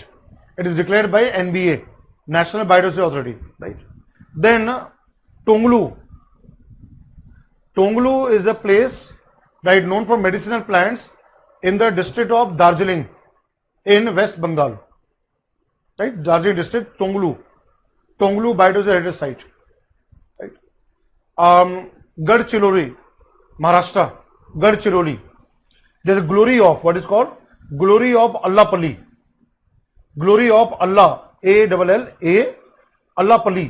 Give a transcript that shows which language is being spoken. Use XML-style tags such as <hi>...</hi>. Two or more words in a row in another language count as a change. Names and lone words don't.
<en>It is declared by NBA, National Biodiversity Authority, right? Then Tonglu. Tonglu is a place, right, known for medicinal plants in the district of Darjeeling in West Bengal, right? Darjeeling district, Tonglu. Tonglu Biodiversity Heritage Site, right? Gadchiroli, Maharashtra, Gadchiroli. There is a glory of what is called glory of Allapalli. Glory of Allah, A-double-L-A, Allapalli.</en>